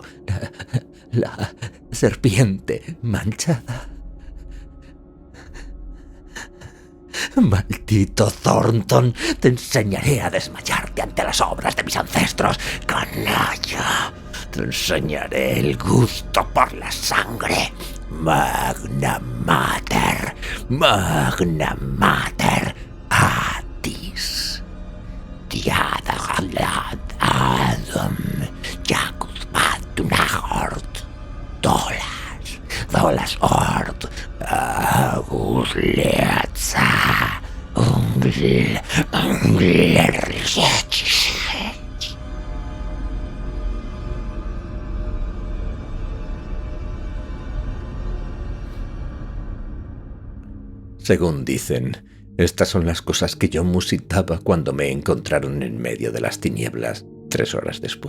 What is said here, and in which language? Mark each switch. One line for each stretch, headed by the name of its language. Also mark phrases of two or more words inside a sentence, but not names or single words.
Spanish: La serpiente manchada. Maldito Thornton, te enseñaré a desmayarte ante las obras de mis ancestros, canalla. Te enseñaré el gusto por la sangre.
Latin: Magna Mater, Magna Mater, Atis. Diada Galad Adam, Jacus Matunahort, Dolas Ort, Agus Leatza, Ungl.
Spanish: Según dicen, estas son las cosas que yo musitaba cuando me encontraron en medio de las tinieblas 3 horas después.